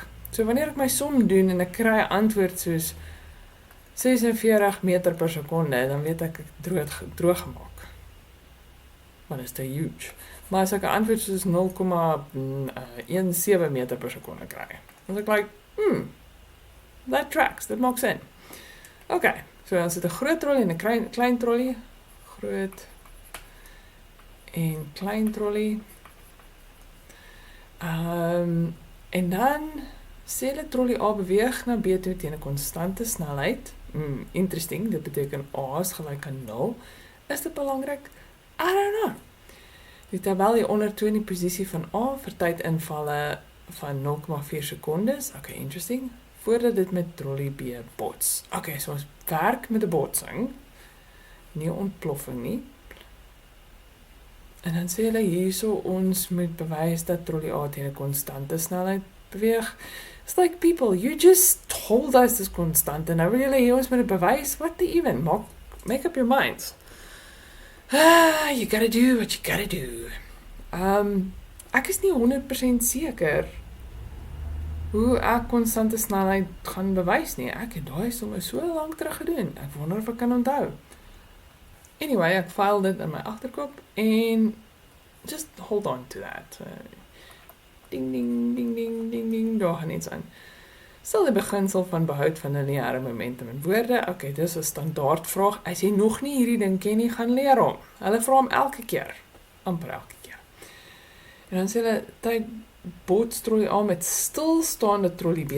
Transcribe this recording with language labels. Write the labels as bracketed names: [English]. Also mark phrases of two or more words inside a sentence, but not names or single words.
[Afrikaans] So wanneer ek my som doen en ek kry 'n antwoord soos 46 meter per sekonde, dan weet ek droog gemaak. Maar dit is te huge. Maar as ek 'n antwoord soos 0,17 meter per sekonde kry, dan is ek like, [English] that tracks, [Afrikaans] that maak sin. Okay, so dan sit 'n groot trollie en 'n klein trollie. Groot en klein trollie. En dan sê hulle trollie A beweeg na B toe teen 'n konstante snelheid. Interesting, dit beteken A is gelyk aan 0. Is dit belangrik? [English] I don't know. [Afrikaans] Die tabel hieronder toon die posisie van A vir tydinvalle van 0,4 sekondes. [English] Okay, interesting. [Afrikaans] Voordat dit met trollie B bots. Okay, so ons werk met 'n botsing. Nie 'n ontploffing nie. En dan sê hulle hierso ons moet bewys dat trollie A teen 'n konstante snelheid beweeg. [English] It's like, people, you just told us [Afrikaans] dis konstant en nou wil julle hier ons moet bewys. [English] What the even? Make up your minds. You gotta do what you gotta do. [Afrikaans] Ek is nie 100% seker hoe ek konstante snelheid gaan bewys nie. Ek het daai somme so lank terug gedoen. Ek wonder of ek kan onthou. Anyway, ek file dit in my agterkop en [English] just hold on to that. Ding, ding, ding, ding, ding, ding, [Afrikaans] daar gaan iets aan. Stel die beginsel van behoud van 'n lineêre momentum in woorde. Okay, dis 'n standaard vraag. As jy nog nie hierdie ding ken nie, gaan leer hom. Hulle vra hom elke keer. Amper elke keer. En dan sê hulle, tyd bots trollie A met stilstaande trollie B.